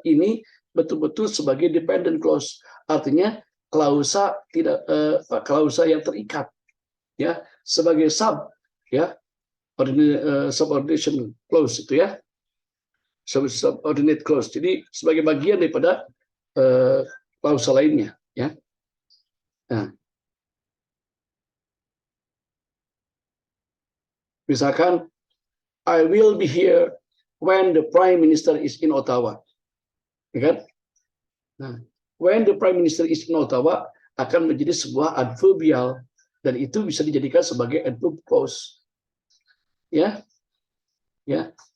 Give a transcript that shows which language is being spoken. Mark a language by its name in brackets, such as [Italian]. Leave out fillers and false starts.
[Indonesian] Ini betul-betul sebagai dependent clause, artinya klausa klausa yang terikat, ya, sebagai ya, subordination clause itu ya, subordinate clause. Jadi sebagai bagian daripada klausa lainnya, ya. Nah, misalkan [English] I will be here when the Prime Minister is in Ottawa, [Indonesian] ya kan? Nah, [English] when the Prime Minister is in Ottawa [Indonesian] akan menjadi sebuah adverbial dan itu bisa dijadikan sebagai adverb clause, ya, ya.